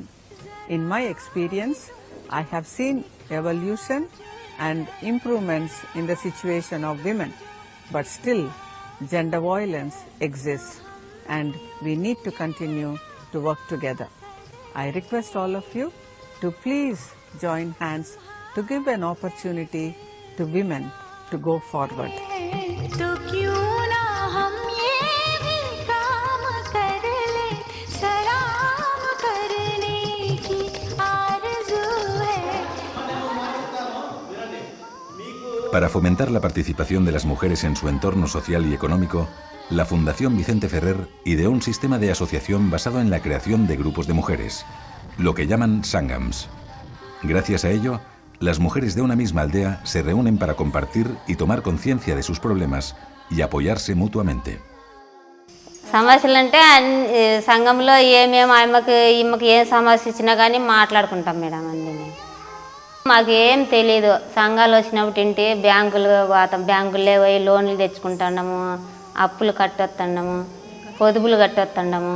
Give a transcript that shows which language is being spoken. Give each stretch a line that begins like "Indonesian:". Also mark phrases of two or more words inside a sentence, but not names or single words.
English: In my experience, I have seen evolution and improvements in the situation of women, but still gender violence exists and we need to continue to work together. I request all of you to please join hands to give an opportunity to women to go forward.
Spanish: Para fomentar la participación de las mujeres en su entorno social y económico, la Fundación Vicente Ferrer ideó un sistema de asociación basado en la creación de grupos de mujeres, lo que llaman Sangams. Gracias a ello, las mujeres de una misma aldea se reúnen para compartir y tomar conciencia de sus problemas y apoyarse mutuamente.
Telugu: సమస్యలు అంటే సంఘంలో ఏమేమి ఈమెకి ఏం సమస్య ఇచ్చినా కానీ మాట్లాడుకుంటాం మేడం అన్నీ. మాకు ఏం తెలియదు, సంఘాలు వచ్చినప్పుడు ఇంటి బ్యాంకుల్లో పోయి లోన్లు తెచ్చుకుంటున్నాము, అప్పులు కట్టొస్తున్నాము, పొదుపులు కట్టొస్తున్నాము.